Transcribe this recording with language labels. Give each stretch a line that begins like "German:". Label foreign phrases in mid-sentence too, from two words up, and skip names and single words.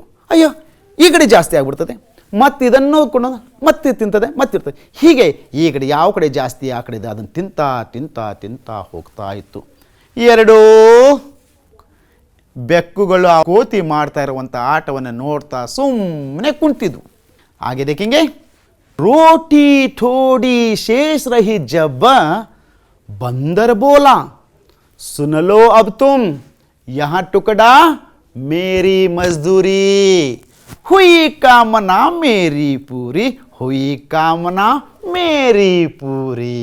Kannada: ಅಯ್ಯೋ ಈ ಕಡೆ ಜಾಸ್ತಿ ಆಗ್ಬಿಡ್ತದೆ, ಮತ್ತು ಇದನ್ನು ಕೊಂಡು ಮತ್ತೆ ತಿಂತದೆ, ಮತ್ತಿರ್ತದೆ. ಹೀಗೆ ಈ ಕಡೆ ಯಾವ ಕಡೆ ಜಾಸ್ತಿ ಆ ಕಡೆ ಇದೆ ಅದನ್ನು ತಿಂತಾ ತಿಂತಾ ತಿಂತಾ ಹೋಗ್ತಾ ಇತ್ತು. 2 ಬೆಕ್ಕುಗಳು ಆ ಕೋತಿ ಮಾಡ್ತಾ ಇರುವಂಥ ಆಟವನ್ನು ನೋಡ್ತಾ ಸುಮ್ಮನೆ ಕುಂತಿದ್ವು.
Hindi: आगे देखेंगे, रोटी थोड़ी शेष रही जब बंदर बोला, सुन लो अब तुम, यहां टुकड़ा मेरी मजदूरी, हुई कामना मेरी पूरी, हुई कामना मेरी पूरी।